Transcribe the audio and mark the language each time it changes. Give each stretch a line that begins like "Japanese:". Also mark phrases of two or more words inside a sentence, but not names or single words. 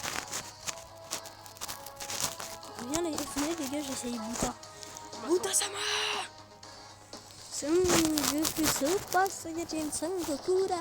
French: Viens les gars, j'essaye Buta. Buta-sama! Je suis Super Saiyajin Sangokura.